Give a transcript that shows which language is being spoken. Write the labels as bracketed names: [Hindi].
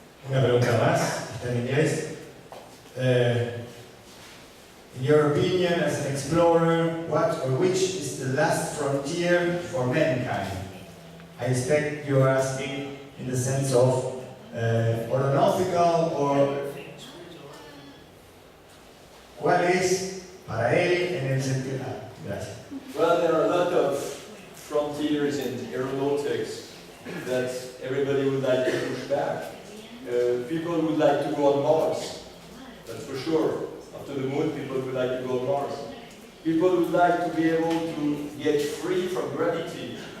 [Spanish] Una pregunta más, está en inglés. [English] In your opinion, as an explorer, what or which is the last frontier for mankind? I expect you're asking in the sense of aeronautical or [Spanish] ¿cuál es para él en el sentido? Gracias. [English] Well, there are a lot of frontiers in aeronautics that everybody would like to push back. People would like to go on Mars, that's for sure. After the moon, people would like to go on Mars. People would like to be able to get free from gravity.